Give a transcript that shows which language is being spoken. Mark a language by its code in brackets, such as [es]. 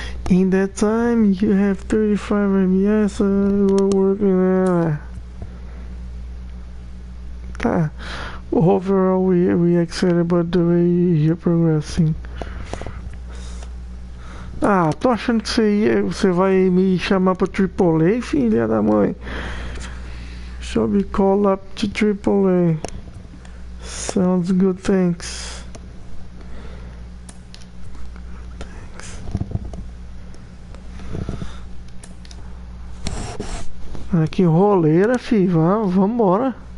[en] In that time, you have 35 MBS. We're working. Overall, we excited about the way you're progressing. [pt] Ah, tô achando que você vai me chamar pra AAA, filha da mãe. [en] Shall be called up to AAA. Sounds good, thanks. [pt] Ah, que roleira, fi. Vambora.